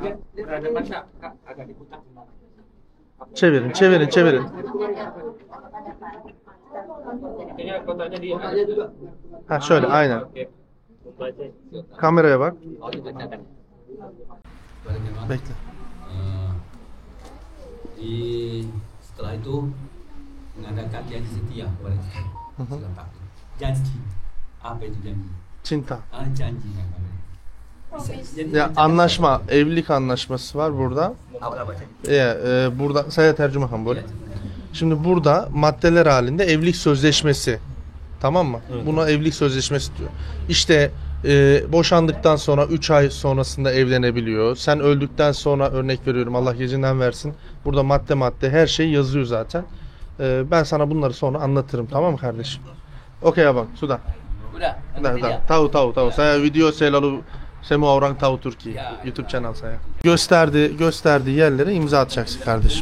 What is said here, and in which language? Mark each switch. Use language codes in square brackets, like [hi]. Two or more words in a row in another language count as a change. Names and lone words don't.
[tr] Çevirin. Ha şöyle aynen. Kameraya bak. Bekle. [id] Setelah itu mengadakan janji setia kepada istri. Selepas itu. Janji. Apa itu janji? Cinta. Janji. [tr] Ya anlaşma, evlilik anlaşması var burada. Burada saya tercüme kan böyle. Şimdi burada maddeler halinde evlilik sözleşmesi. Tamam mı? Evet. Buna evlilik sözleşmesi diyor. İşte boşandıktan sonra 3 ay sonrasında evlenebiliyor. Sen öldükten sonra örnek veriyorum Allah gecinden versin. Burada madde her şey yazıyor zaten. Ben sana bunları sonra anlatırım, tamam mı kardeşim? [id] Okey abang, sudah. Udah. Tahu. Saya video selalu semua orang tahu Türkiye. YouTube channel saya. [tr] Gösterdiği yerlere imza atacaksın kardeşim.